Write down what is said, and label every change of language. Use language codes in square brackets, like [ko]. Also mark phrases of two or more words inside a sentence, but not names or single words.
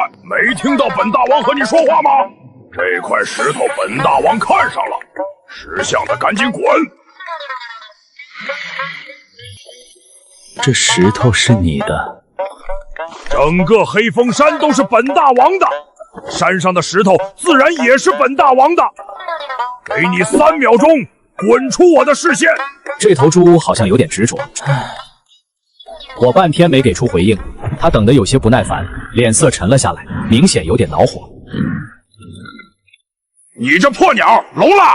[zh] 没听到本大王和你说话吗？这塊石頭本大王看上了，识相的趕緊滾！這石頭是你的？整個黑風山都是本大王的，山上的石頭自然也是本大王的。給你3秒鐘，滾出我的視線！這頭豬好像有點執着。我半天沒給出回應，他等得有些不耐煩，臉色沉了下來，明顯有點惱火。你這破鳥，聾了！